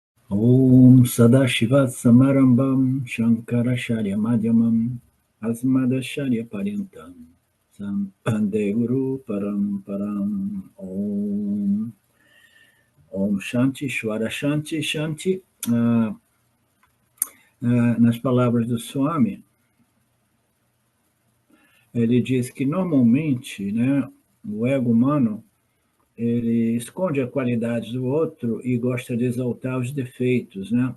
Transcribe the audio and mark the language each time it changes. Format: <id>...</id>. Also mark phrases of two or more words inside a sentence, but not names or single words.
<sa>Om Sadashiva Samarambam Shankaracharya Madhyamam Asmadacharya Paryantam Sampande Guru Paramparam Om Om Shanti Shvara Shanti Shanti.</sa> <pt>Nas palavras do Swami, ele diz que normalmente, né, o ego humano ele esconde a qualidade do outro e gosta de exaltar os defeitos, né?</pt>